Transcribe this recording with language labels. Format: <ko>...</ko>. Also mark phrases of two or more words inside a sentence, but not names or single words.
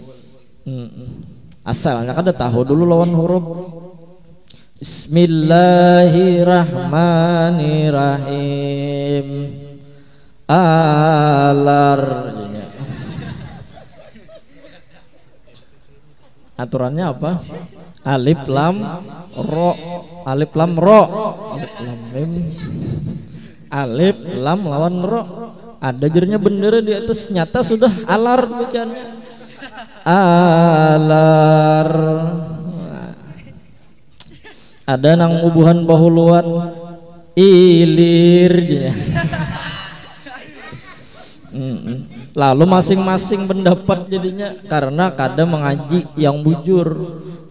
<bjn>Asalnya kan tahu dulu lawan huruf.</bjn> <ar>Bismillahirrahmanirrahim.</ar> <bjn>Alar. Aturannya apa?</bjn> <ar>ألف لام را، ألف لام را، ألف لام ميم، ألف لام lawan ro.</ar> <bjn>Ada jernya bendera di atas, nyata sudah alar bacanya. Alar. Ada nang ubuhan bahuluan ilir. Lalu masing-masing pendapat jadinya karena kadang mengaji yang bujur.</bjn>